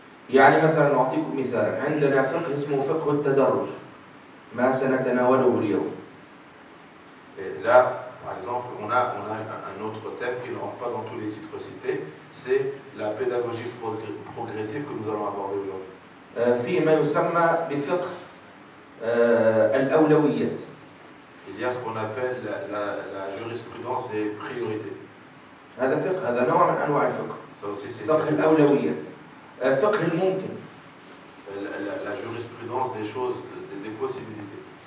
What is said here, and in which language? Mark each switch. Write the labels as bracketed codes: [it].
[ar] يعني مثلا نعطيكم مثالا، عندنا فقه اسمه فقه التدرج، ما سنتناوله اليوم. [fr] Et là, par exemple, on a un un autre thème qui ne rentre pas dans tous les titres cités, c'est la pédagogie progressive que nous allons aborder aujourd'hui. [ar] فيما يسمى بفقه الأولويات. [fr] Il y a ce qu'on appelle la jurisprudence des priorités. [ar] هذا فقه، هذا نوع من أنواع الفقه. [fr] Ça aussi, c'est [ar] فقه الأولويات. فقه الممكن. [fr] La jurisprudence des choses, des possibilités.